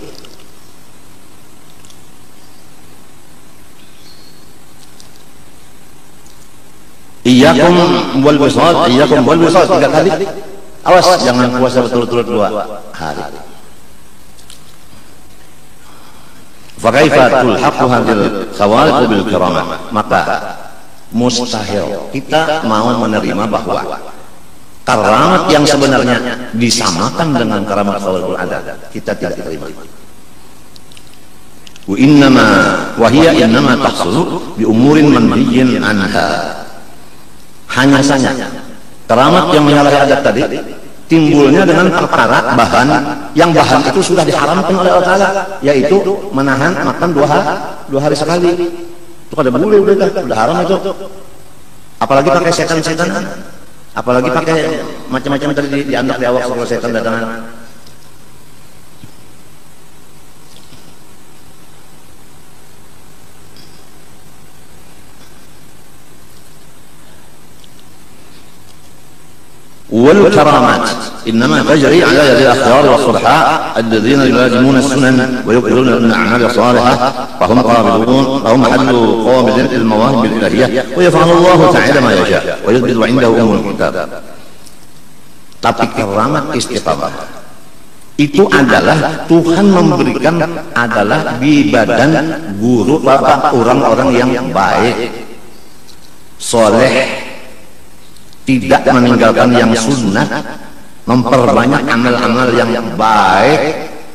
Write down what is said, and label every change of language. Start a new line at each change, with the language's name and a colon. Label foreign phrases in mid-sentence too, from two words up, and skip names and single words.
Arabic: إياكم والوصال، إياكم والوصال 3 kali.
Indonesian: Awas jangan puasa berturut-turut 2 hari.
Arabic: فكيف تلحق هذه الخوارق بالكرامة.
Indonesian: Maka mustahil kita mau menerima bahwa karamat yang sebenarnya disamakan dengan karamat
Arabic: خوارق العادات.
Indonesian: Kita tidak terima.
Arabic: وإنما وهي إنما تحصل بأمور منهي عنها.
Indonesian: Hanya saja karamat yang menyalahi adat tadi timbulnya dengan perkara bahan yang bahan itu sudah diharamkan oleh Allah Ta'ala, yaitu menahan makan 2 hari sekali.
Banjar: Itu kada boleh, udah haram itu. Apalagi pakai setan-setan, apalagi pakai macam-macam tadi diandak di awak kalau setan datangan.
Arabic: والكرامات إنما تجري على يد الأخيار والصلحاء الذين يلازمون السنن ويقبلون الأعمال الصالحة فهم قابلون فهم محل قابل للمواهب الإلهية ويفعل الله تعالى ما يشاء ويثبت عنده الكتاب.
Indonesian: Tapi keramat istiqamah itu adalah Tuhan memberikan adalah di badan guru bapak orang-orang yang baik, soleh, tidak meninggalkan yang sunnah, memperbanyak amal-amal yang baik,